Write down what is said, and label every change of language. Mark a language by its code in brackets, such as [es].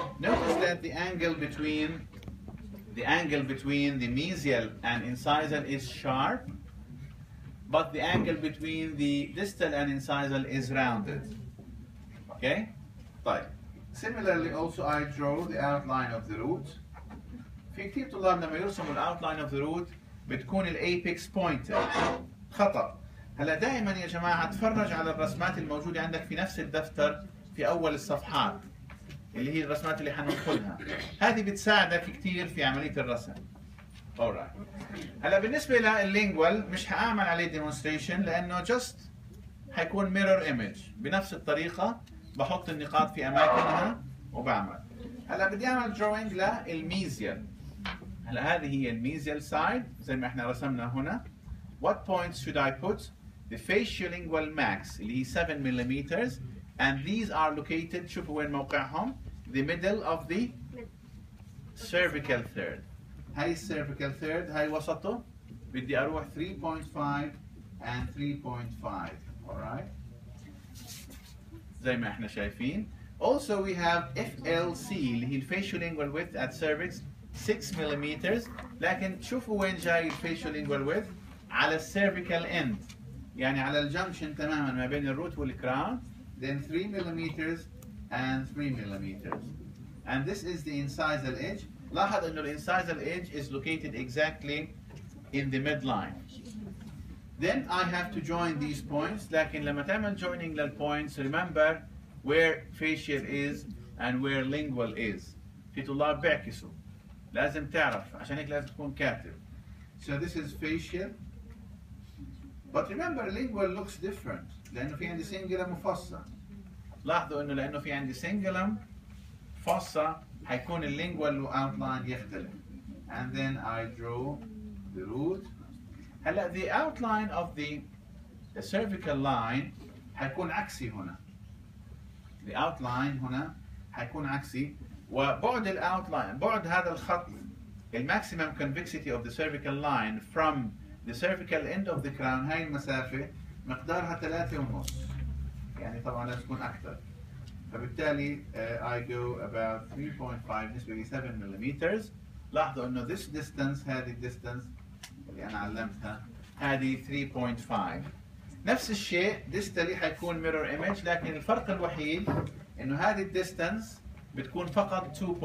[en] Notice that the angle between the mesial and incisal is sharp, but the angle between the distal and incisal is rounded. Okay, طيب. Similarly also I draw the outline of the root. [ar] في كثير طلاب لما يرسموا الاوتلاين اوف ذا روت بتكون الايبكس بوينتر. خطأ. هلا دائما يا جماعه تفرج على الرسمات الموجوده عندك في نفس الدفتر في اول الصفحات اللي هي الرسمات اللي حننقلها. هذه بتساعدك كثير في عمليه الرسم. [en] alright. [ar] هلا بالنسبه لللينجوال مش حاعمل عليه ديمونستريشن لانه جست حيكون ميرور ايمج بنفس الطريقه، بحط النقاط في اماكنها وبعمل. هلا بدي اعمل دروينج للميزيال. هلا هذه هي الميزيال سايد زي ما احنا رسمنا هنا. [en] What points should I put? The facial-lingual max [ar] اللي هي [en] 7 mm and these are located [ar] شوفوا وين موقعهم. [en] The middle of the cervical third. [ar] هاي cervical third هاي وسطه. بدي اروح 3.5 and 3.5. alright. زي ما احنا شايفين. [en] Also we have FLC [ar] اللي هي [en] facial lingual width at cervix 6 mm. [ar] لكن شوفوا وين جاي الفيشيال lingual width على السيرفيكال اند، يعني على الجنكشن تماما ما بين الروت والكراون. [en] then 3 mm and 3 mm. and this is the incisal edge. [ar] لاحظ انه الانسايزال [en] edge is located exactly in the midline. then I have to join these points. [ar] لكن لما تعمل [en] joining للpoints remember where facial is and where lingual is. [ar] في طلاب بيعكسوا، لازم تعرف، عشان هيك لازم تكون كاتب. [en] so this is facial. but remember lingual looks different [ar] لأنه في عندي سنجلم وفصة. لاحظوا إنه لأنه في عندي سنجلم فصة حيكون اللينجوال outline يختلف. [en] and then I draw the root. هلا the outline of the cervical line [ar] حيكون عكسي هنا. the outline هنا حيكون عكسي، وبعد الاوتلاين بعد هذا الخط الماكسيمم convexity [en] of the cervical line from the cervical end of the crown [ar] هاي المسافة مقدارها 3.5، يعني طبعا لازم تكون أكثر. [en] فبالتالي I go about 3.5 [ar] بالنسبة لي [en] 7 mm. [ar] لاحظوا إنه [en] this distance [ar] هذه الديستانس اللي أنا علمتها هذه 3.5. نفس الشيء distally حيكون mirror image، لكن الفرق الوحيد إنه هذه الديستانس بتكون فقط 2.5.